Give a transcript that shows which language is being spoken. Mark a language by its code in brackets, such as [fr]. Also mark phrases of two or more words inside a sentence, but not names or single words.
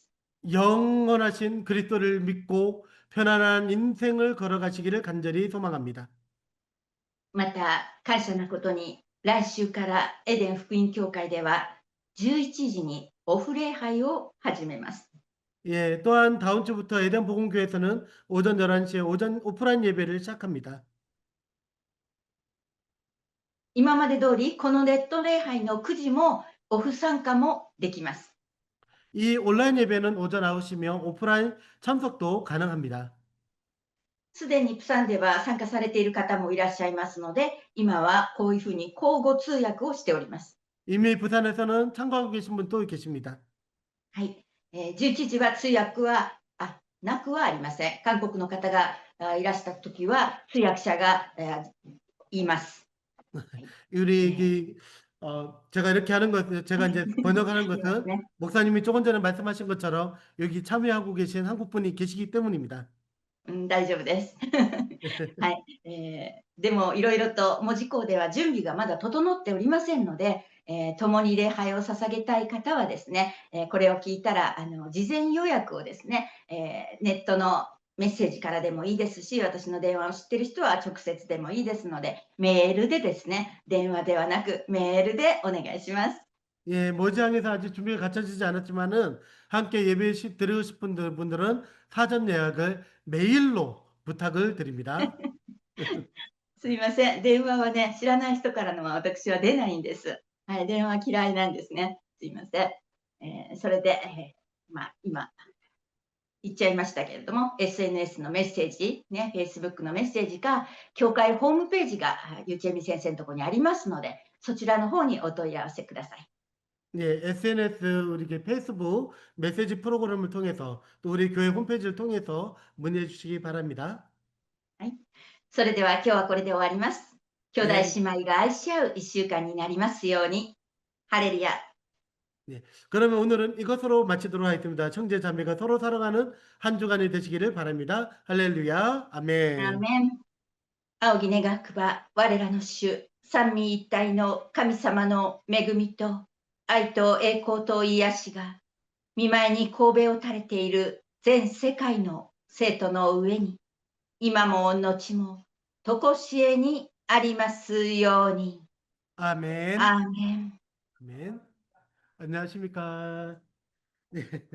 [ko] 영원하신 그리스도를 믿고 편안한 인생을 걸어가시기를 간절히 소망합니다. [ja] また感謝なことに、来週からエデン福音教会では11時にオフ礼拝を始めます。 [ko] 예, 또한 다음 주부터 에덴 복음교회에서는 오전 11시에 오전 오프라인 예배를 시작합니다. [ja] 今まで通りこのネット礼拝の9時もオフ参加もできます。 [ko] 이 온라인 예배는 오전 9시며 오프라인 참석도 가능합니다. [ja] すでにプサンでは参加されている方もいらっしゃいますので、今はこういうふうに交互通訳をしております。 [ko] 이미 부산에서는 참가하고 계신 분도 계십니다. [ja] はい、11時は通訳はなくはありません。韓国の方がいらしたときは通訳者が言います。 [ko] 우리 제가 이렇게 하는 것, 제가 이제 번역하는 것은 네. 목사님이 조금 전에 말씀하신 것처럼 여기 참여하고 계신 한국 분이 계시기 때문입니다. [ja] 大丈夫です。はい、でもいろいろと門司港では準備がまだ整っておりませんので、共に礼拝を捧げたい方はですね、これを聞いたら事前予約をですね、ネットのメッセージからでもいいですし、私の電話を知っている人は直接でもいいですので、メールでですね、電話ではなくメールでお願いします。 [ko] 예, 모지항에서 아직 준비가 갖춰지지 않았지만은 함께 예배 드리고 싶은 분들은 사전 예약을 메일로 부탁을 드립니다. [ja] すいません。電話はね、知らない人からのは私は出ないんです。はい、電話嫌いなんですね。すいません。それで、今言っちゃいましたけれども、SNS のメッセージ、ね、Facebook のメッセージか、教会ホームページがゆうちえみ先生のところにありますので、そちらの方にお問い合わせください。 [ko] 예, SNS, 우리 페이스북 메시지 프로그램을 통해서 또 우리 교회 홈페이지를 통해서 문의해 주시기 바랍니다. [ja] はい。それでは今日はこれで終わります。兄弟 [ko] 네, [ja] 姉妹が愛し合う一週間になりますように。ハレルヤ。 [ko] 네. 그러면 오늘은 이것으로 마치도록 하겠습니다. 형제 자매가 서로 사랑하는 한 주간이 되시기를 바랍니다. 할렐루야, アー 아멘. [ja] メン。仰ぎ願くば、我らの主、三位一体の神様の恵みと、愛と栄光と癒しが、見舞いに神戸を垂れている全世界の生徒の上に、今も後も、とこしえにありますように。 [ko] 아멘. [ja] アーメン。 [ko] 아멘. 안녕하십니까.